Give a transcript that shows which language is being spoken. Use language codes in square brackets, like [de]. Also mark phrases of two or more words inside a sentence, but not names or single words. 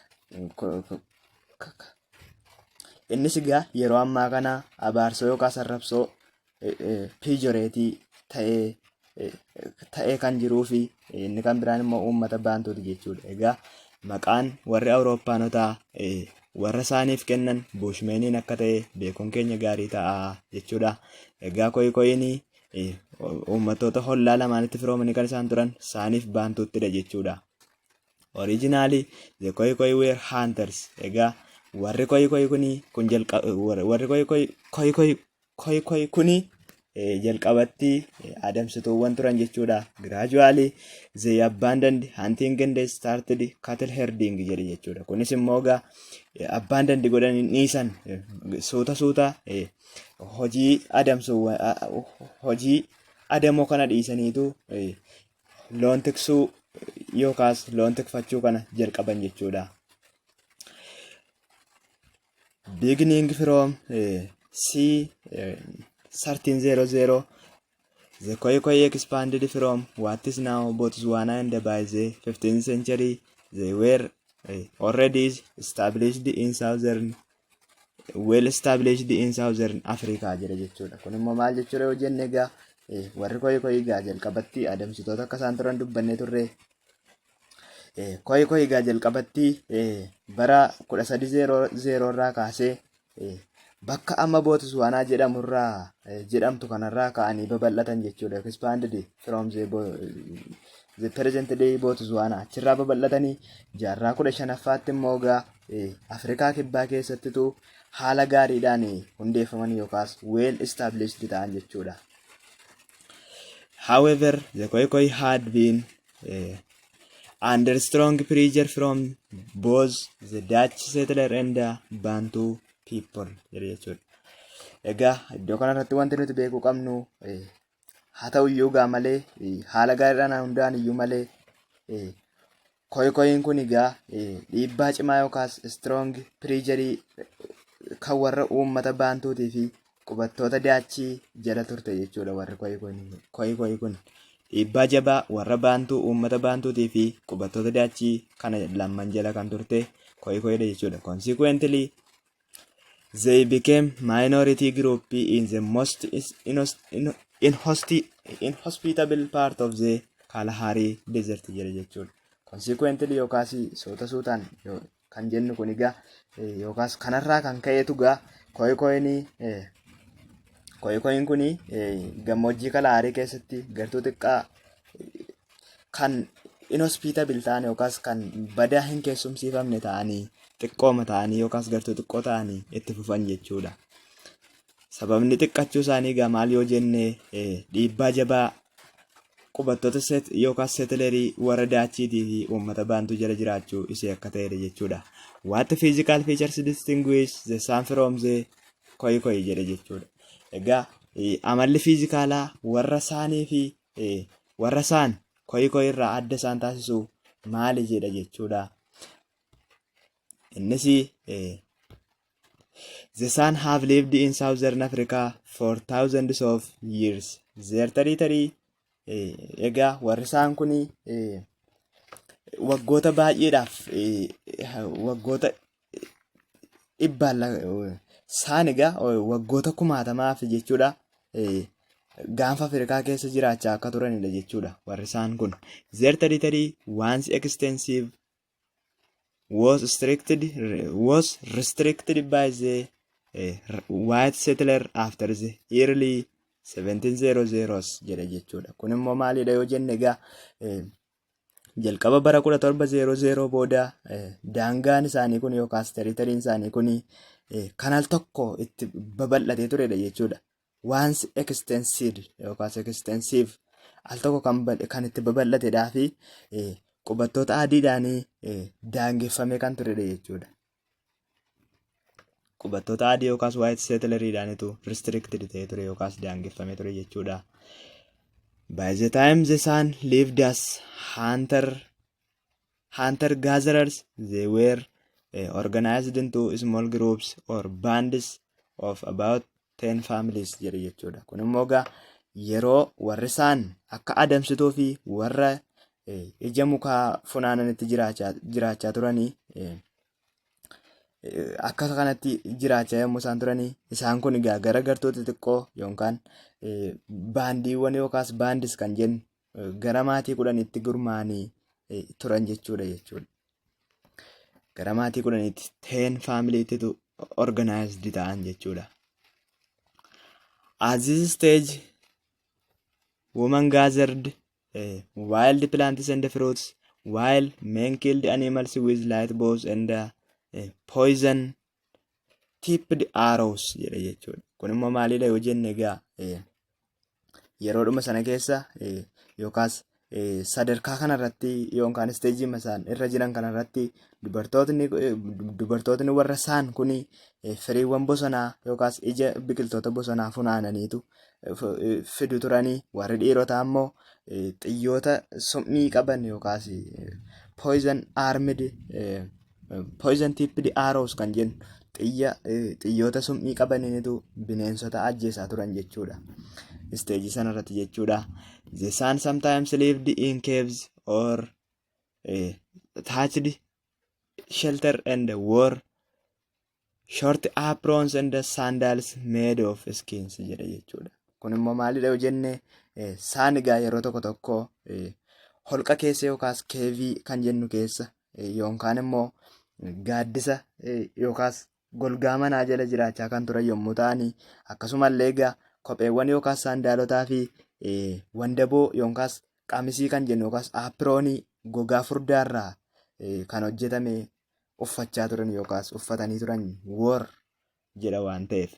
[om] Innis egaa yeroo ammaa kana abaarsoo yookaas arrabsoo pejoratii ta'ee kan jiruu fi inni kan biraan immoo uummata baantuuti jechuudha. Egaa maqaan warri Awurooppaanotaa warra saaniif kennan Bushmeniin akka ta'e beekuun keenya gaarii ta'a jechuudha. Egaa Khoikhoini uummattoota hollaa lamaanitti firoomanii kan isaan turan saaniif baantuuttidha jechuudha. [en] Originally the Khoikhoi were hunters. [om] Egaa warri Khoikhoi kuni jalqabatti adamsituuwwan turan jechuudha. [en] Gradually they abandoned hunting and they started cattle herding [om] jedhe jechuudha. Kunis immoo egaa abandoned godhanii dhiisan suuta hojii adamoo kana dhiisaniitu loon tiksuu yookaas loon tikfachuu kana jalqaban jechuudha. [en] Beginning from c 1300, the Khoikhoi expanded from what is now Botswana, and by the 15th century they were already well established in southern Africa [om] jedhe jechuudha. Kun immoo maal jechuudha yoo jenne egaa warri Khoikhoi egaa jalqabatti adamsitoota akka isaan turan dubbannee turre. Khoikhoi egaa jalqabatti bara 1300 irraa kaasee bakka amma Botswana jedhamtu kanarraa ka'anii babal'atan jechuudha. [en] Expanded from the present day [om] Botswana achirraa babal'atanii jaarraa 15ffaatti immoo egaa Afrikaa kibbaa keessattitu haala gaariidhaan hundeeffaman yookaas [en] well established [om] ta'an jechuudha. [en] However, the Khoikhoi had been under strong pressure from both the Dutch settler and the Bantu people [om] jedhe jechuudha. Egaa iddoo kanarratti wanti nuti beekuu qabnu haa ta'u iyyuu gaa malee haala gaariidhaan hundaan iyyuu malee Khoikhoiin kun egaa dhiibbaa cimaa yookaas [en] strong pressure [om] kan warra uummata baantuutii fi qubattoota daachii jala turte jechuudha. Warri Khoikhoi kun dhiibbaa jabaa warra baantuu uummata baantuutii fi qubattoota daachii kana lamman jala kan turte Khoikhoidha jechuudha. [en] Consequently they became minority group in the most inhospitable part of the Kalahari desert [om] jedhe jechuudha. Consequently yookaas suutaan kan jennu kun egaa yookaas kanarraa kan ka'eetu egaa Khoikhoiin kun gammoojjii Kalahaarii keessatti gartuu xiqqaa kan inhospitable ta'an yookaas kan badaa hin keessumsiifamne ta'anii xiqqooma ta'anii yookaas gartuu xiqqoo ta'anii itti fufan jechuudha. Sababni xiqqachuu isaanii egaa maal yoo jenne dhiibbaa jabaa qubattoota yookaas settlerii warra daachiitii fi uummata baantuu jala jiraachuu isee akka ta'edha jechuudha. [en] What physical features distinguish the San from the Khoikhoi [om] jedhe jechuudha. Egaa amalli fiizikaalaa warra saanii fi warra saan Khoikhoi irraa adda isaan taasisu maali jedha jechuudha. [en] Innis the San have lived in southern Africa for thousands of years. Their territory [om] egaa warri saan kun waggoota baay'eedhaaf waggoota dhibbaan saan egaa waggoota 1000maaf jechuudha gaanfa Afrikaa keessa jiraachaa akka turanidha jechuudha. Warri saan kun [en] their territory once extensive was restricted by the white settler after the early 1700s [om] jedhe jechuudha. Kun immoo maalidha yoo jenne egaa jalqaba bara 1700 booda daangaan isaanii kun yookaas territoriin isaanii kun kan al tokko itti babal'atee turedha jechuudha. [en] Once extended [om] yookaas extensive al tokko kan itti babal'atedhaa fi qubattoota adiidhaan daangeffamee kan turedha jechuudha. Qubattoota adii yookaas [en] white settleriidhaanitu [om] restricted ta'ee ture yookaas daangeffamee ture jechuudha. [en] By the time the sun lived as hunter gatherers, they were organized into small groups or bands of about 10 families [om] jedhe jechuudha. Kun immoo egaa yeroo warri isaan akka adamsituu fi warra ija mukaa funaananitti jiraachaa turanii akka kanatti jiraachaa yommuu isaan turanii isaan kun egaa gara gartoota xixiqqoo yookaan baandiiwwan yookaas baandis kan jennu gara maatii 10tti gurmaa'anii turan jechuudha. Gara maatii 10tti 10 faamiliitu organized ta'an jechuudha. [en] At this stage, women gathered wild plants and fruits, while men killed animals with light bows and poison tipped arrows [om] jedha jechuudha. Kun immoo maalidha yoo jenne egaa yeroodhuma sana keessa yookaas sadarkaa kanarratti yookaan isteejii isaan irra jiran kanarratti dubartootni warra isaan kun firiiwwan bosonaa yookaas ija biqiltoota bosonaa funaananiitu fidu turanii, warri dhiirotaa ammoo xiyyoota summii qaban yookaas [en] poison tipped arrows [om] kan jennu xiyyoota summii qabaniinitu bineensota ajjeesaa turan jechuudha. Isteejii sanarratti jechuudha. [en] The sun sometimes lived in caves or thatched shelter and wore short aprons and sandals made of skins [om] jedha jechuudha. Kun immoo maalidha yoo jenne isaan egaa yeroo tokko holqa keessa yookaas keevii kan jennu keessa yookaan immoo gaaddisa yookaas golgaa manaa jala jiraachaa kan turan yommuu ta'ani, akkasumallee egaa kopheewwan yookaas saandaalotaa fi wandaboo yookaas qamisii kan jennu yookaas aapiroonii gogaa furdaarraa kan hojjetame uffachaa turan yookaas uffatanii turan wore jedha waan ta'eef.